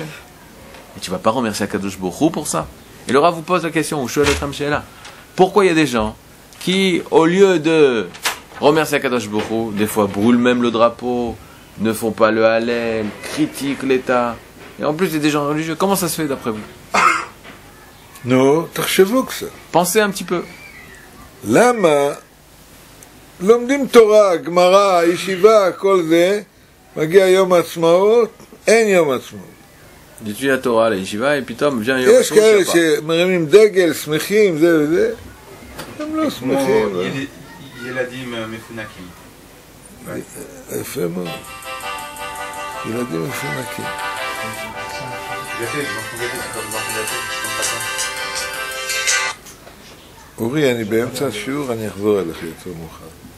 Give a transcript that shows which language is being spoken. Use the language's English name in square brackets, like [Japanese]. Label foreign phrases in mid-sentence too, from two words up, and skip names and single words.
[French] Et tu ne vas pas remercier [Hebrew] הקדוש ברוך הוא [French] pour ça. Et le Rav vous pose la question, pourquoi il y a des gens qui, au lieu de remercier [Hebrew] הקדוש ברוך הוא, [French] des fois brûlent même le drapeau, ne font pas le Hallel, critiquent l'État. Et en plus, il y a des gens religieux. Comment ça se fait d'après vous? Non, [Hebrew] תחשבו קצת. [French] Pensez un petit peu. [Hebrew] למה לומדים תורה, גמרא, ישיבה, כל זה, מגיע יום העצמאות, אין יום עצמאות. [French] J'étudie la Torah, la Yeshiva, et puis Tom vient Yom [Hebrew] יש כאלה שמרימים דגל, שמחים, זה וזה, הם לא שמחים. ילדים מפונקים. יפה מאוד. ילדים מפונקים. אורי, אני באמצע השיעור, אני אחזור אליך יותר מאוחר.